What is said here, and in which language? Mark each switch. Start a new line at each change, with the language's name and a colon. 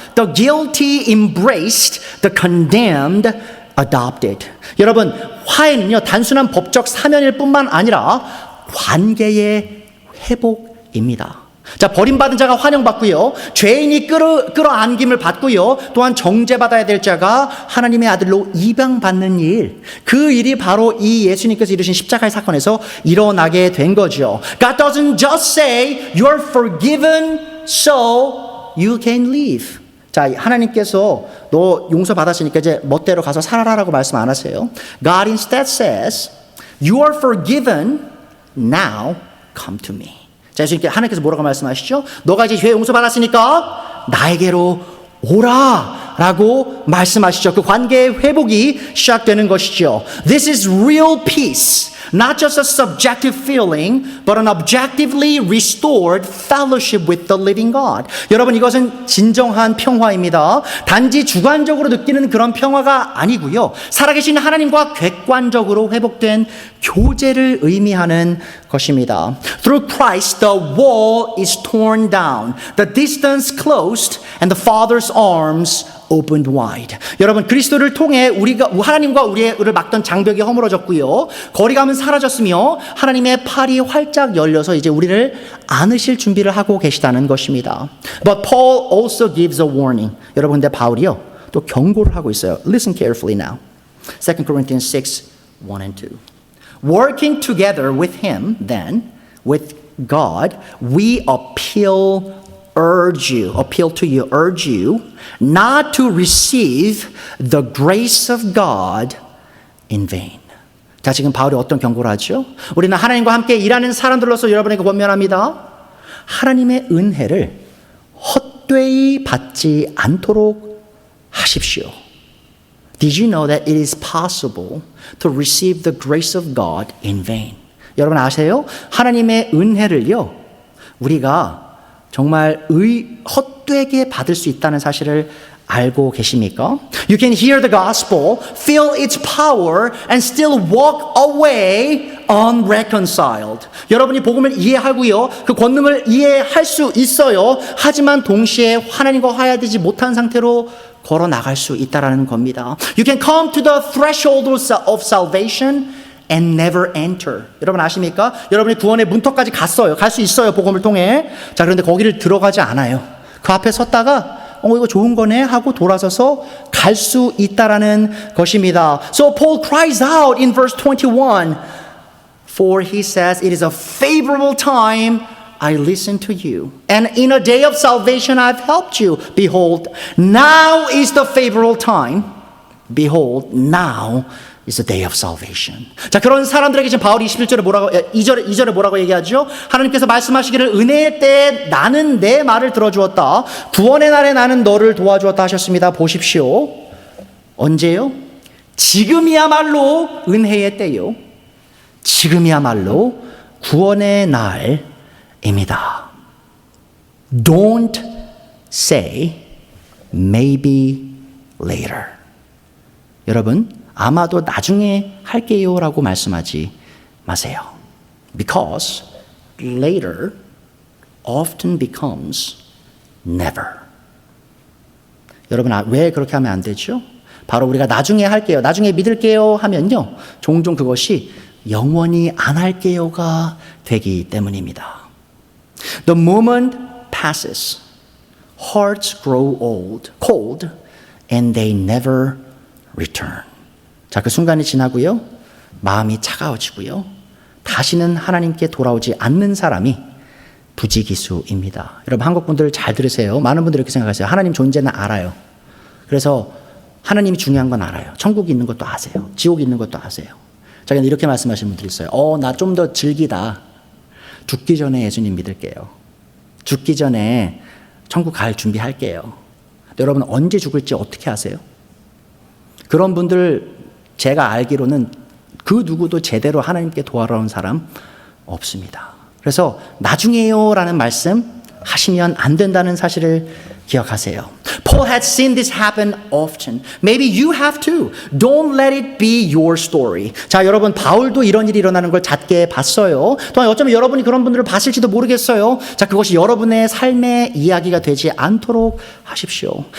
English: The guilty embraced. The condemned adopted.
Korean: 여러분, 화해는요, 단순한 법적 사면일 뿐만 아니라 관계의 회복 입니다. 자, 버림받은 자가 환영받고요. 죄인이 끌어안김을 받고요. 또한 정죄받아야 될 자가 하나님의 아들로 입양받는 일. 그 일이 바로 이 예수님께서 이루신 십자가의 사건에서 일어나게 된 거죠.
English: God doesn't just say you're forgiven so you can live.
Korean: 자, 하나님께서 너 용서받았으니까 이제 멋대로 가서 살아라라고 말씀 안 하세요.
English: God instead says you are forgiven, now come to me.
Korean: 자, 예수님께 하나님께서 뭐라고 말씀하시죠? 너가 이제 죄 용서받았으니까 나에게로 오라 라고 말씀하시죠. 그 관계의 회복이 시작되는 것이죠.
English: This is real peace. Not just a subjective feeling, but an objectively restored fellowship with the living God.
Korean: 여러분, 이것은 진정한 평화입니다. 단지 주관적으로 느끼는 그런 평화가 아니고요. 살아계신 하나님과 객관적으로 회복된 교제를 의미하는 것입니다.
English: Through Christ, the wall is torn down, the distance closed, and the Father's arms opened wide.
Korean: 여러분, 그리스도를 통해 우리가 하나님과 우리를 막던 장벽이 허물어졌고요. 거리감은 사라졌으며 하나님의 팔이 활짝 열려서 이제 우리를 안으실 준비를 하고 계시다는 것입니다.
English: But Paul also gives a warning.
Korean: 여러분, 근데 바울이요, 또 경고를 하고 있어요.
English: Listen carefully now. 2 Corinthians 6, 1 and 2. Working together with him, then, with God, we appeal to you, urge you not to receive the grace of God in vain.
Korean: 자, 지금 바울이 어떤 경고를 하죠? 우리는 하나님과 함께 일하는 사람들로서 여러분에게 권면합니다. 하나님의 은혜를 헛되이 받지 않도록 하십시오.
English: Did you know that it is possible to receive the grace of God in vain?
Korean: 여러분 아세요? 하나님의 은혜를요, 우리가 정말 헛되게 받을 수 있다는 사실을 알고 계십니까?
English: You can hear the gospel, feel its power, and still walk away unreconciled.
Korean: 여러분이 복음을 이해하고요, 그 권능을 이해할 수 있어요. 하지만 동시에 하나님과 화해되지 못한 상태로 걸어 나갈 수 있다라는 겁니다.
English: You can come to the threshold of salvation and never enter.
Korean: 여러분 아십니까? 여러분이 구원의 문턱까지 갔어요. 갈 수 있어요. 복음을 통해. 자, 그런데 거기를 들어가지 않아요. 그 앞에 섰다가 이거 좋은 거네 하고 돌아서서 갈 수 있다라는 것입니다.
English: So Paul cries out in verse 21. For he says, it is a favorable time I listened to you. And in a day of salvation I've helped you. Behold, now is the favorable time. Behold, now is the day of salvation.
Korean: 자, 그런 사람들에게 지금 바울이 21절에 뭐라고 2절에 뭐라고 얘기하죠? 하나님께서 말씀하시기를 은혜의 때에 나는 내 말을 들어주었다. 구원의 날에 나는 너를 도와주었다 하셨습니다. 보십시오. 언제요? 지금이야말로 은혜의 때요. 지금이야말로 구원의 날입니다.
English: Don't say maybe later.
Korean: 여러분, 아마도 나중에 할게요 라고 말씀하지 마세요.
English: Because later often becomes never.
Korean: 여러분, 왜 그렇게 하면 안 되죠? 바로 우리가 나중에 할게요, 나중에 믿을게요 하면요, 종종 그것이 영원히 안 할게요가 되기 때문입니다.
English: The moment passes, hearts grow cold, and they never return.
Korean: 자, 그 순간이 지나고요, 마음이 차가워지고요, 다시는 하나님께 돌아오지 않는 사람이 부지기수입니다. 여러분, 한국 분들 잘 들으세요. 많은 분들이 이렇게 생각하세요. 하나님 존재는 알아요. 그래서 하나님이 중요한 건 알아요. 천국이 있는 것도 아세요. 지옥이 있는 것도 아세요. 자, 근데 이렇게 말씀하시는 분들이 있어요. 나 좀 더 즐기다. 죽기 전에 예수님 믿을게요. 죽기 전에 천국 갈 준비할게요. 여러분, 언제 죽을지 어떻게 아세요? 그런 분들 제가 알기로는 그 누구도 제대로 하나님께 도와온 사람 없습니다. 그래서 나중에요 라는 말씀 하시면 안 된다는 사실을 기억하세요.
English: Paul had seen this happen often. Maybe you have too. Don't let it be your story.
Korean: 자, 여러분, 바울도 이런 일이 일어나는 걸 잦게 봤어요. 또한 어쩌면 여러분이 그런 분들을 봤을지도 모르겠어요. 자, 그것이 여러분의 삶의 이야기가 되지 않도록 하십시오.